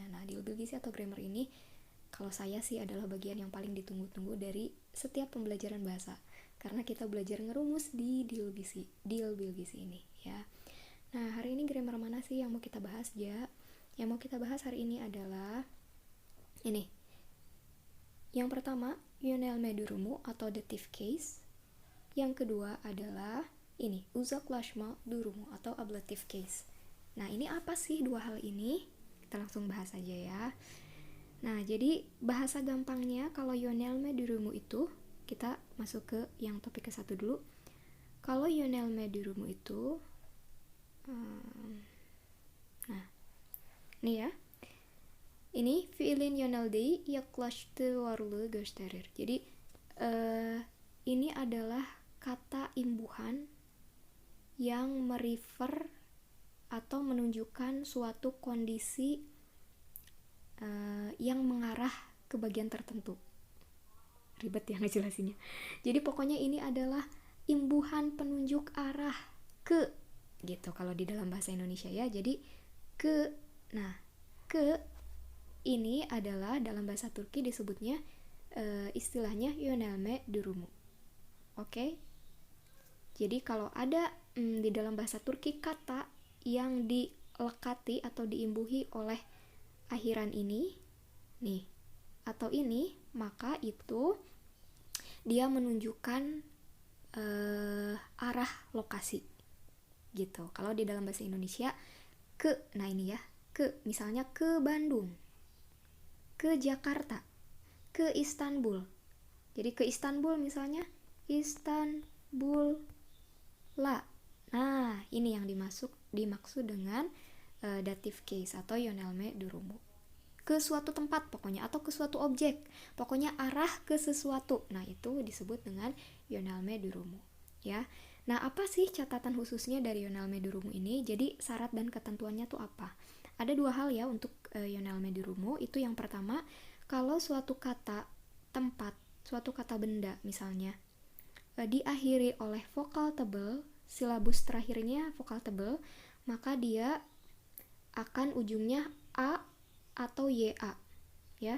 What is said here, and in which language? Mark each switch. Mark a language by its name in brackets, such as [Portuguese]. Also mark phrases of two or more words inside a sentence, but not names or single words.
[Indonesian] Nah, deal bil gizi atau grammar ini kalau saya sih adalah bagian yang paling ditunggu-tunggu dari setiap pembelajaran bahasa, karena kita belajar ngerumus di deal bil gizi ini ya. Nah, hari ini grammar mana sih yang mau kita bahas ya? Yang mau kita bahas hari ini adalah ini. Yang pertama, [Turkish] yönelme durumu atau [English] dative case. [Indonesian] Yang kedua adalah ini, [Turkish] uzaklaşma durumu atau [English] ablative case. [Indonesian] Nah, ini apa sih dua hal ini? Kita langsung bahas aja ya. Nah, jadi bahasa gampangnya kalau [Turkish] yönelme durumu [Indonesian] itu, kita masuk ke yang topik ke-1 dulu. Kalau [Turkish] yönelme durumu [Indonesian] itu nah, ini ya. [Turkish] Ini fiilin yöneldiği yaklaştığı varlığı gösterir. [Indonesian] Jadi ini adalah kata imbuhan yang merefer atau menunjukkan suatu kondisi yang mengarah ke bagian tertentu. Ribet ya ngejelasinnya. Jadi pokoknya ini adalah imbuhan penunjuk arah ke, gitu kalau di dalam bahasa Indonesia ya. Jadi ke, nah ke ini adalah dalam bahasa Turki disebutnya istilahnya [Turkish] yönelme durumu. [Indonesian] Oke? Jadi kalau ada di dalam bahasa Turki kata yang dilekati atau diimbuhi oleh akhiran ini nih atau ini, maka itu dia menunjukkan arah lokasi gitu. Kalau di dalam bahasa Indonesia ke, nah ini ya, ke misalnya ke Bandung, ke Jakarta, ke Istanbul. Jadi ke Istanbul misalnya Istanbul la. Nah, ini yang dimaksud dengan [English] dative case [Indonesian] atau [Turkish] yönelme durumu. [Indonesian] Ke suatu tempat pokoknya, atau ke suatu objek. Pokoknya arah ke sesuatu. Nah, itu disebut dengan [Turkish] yönelme durumu, [Indonesian] ya. Nah, apa sih catatan khususnya dari [Turkish] yönelme durumu [Indonesian] ini? Jadi, syarat dan ketentuannya tuh apa? Ada dua hal ya untuk [Turkish] yönelme durumu. [Indonesian] Itu yang pertama, kalau suatu kata tempat, suatu kata benda misalnya diakhiri oleh vokal tebal, silabus terakhirnya vokal tebal, maka dia akan ujungnya a atau ya ya.